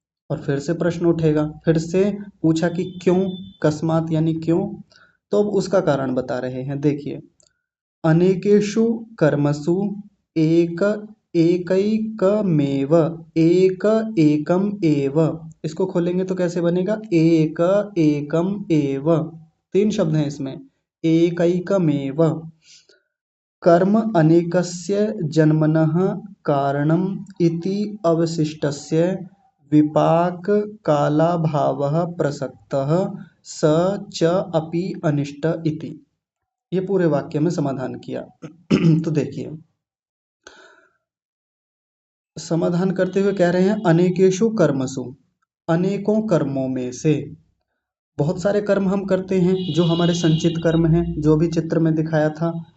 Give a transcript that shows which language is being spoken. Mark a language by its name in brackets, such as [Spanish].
[Hindi] और फिर से प्रश्न उठेगा, फिर से पूछा कि क्यों, कस्मात यानी क्यों। तो अब उसका कारण बता रहे हैं, देखिए, [Sanskrit] अनेकेषु कर्मसु एक एकैकमेव, एक एकम एव, [Hindi] इसको खोलेंगे तो कैसे बनेगा? [Sanskrit] एक एकम एव, [Hindi] तीन शब्द हैं इसमें, [Sanskrit] एकैकमेव कर्म अनेकस्य जन्मनः कारणम् इति अवशिष्टस्य विपाक कालाभावः प्रसक्तः स च अपि अनिष्ट इति। [Hindi] ये पूरे वाक्य में समाधान किया। तो देखिए, समाधान करते हुए कह रहे हैं [Sanskrit] अनेकेषु कर्मसु, [Hindi] अनेकों कर्मों में से, बहुत सारे कर्म हम करते हैं जो हमारे संचित कर्म हैं, जो भी चित्र में दिखाया था।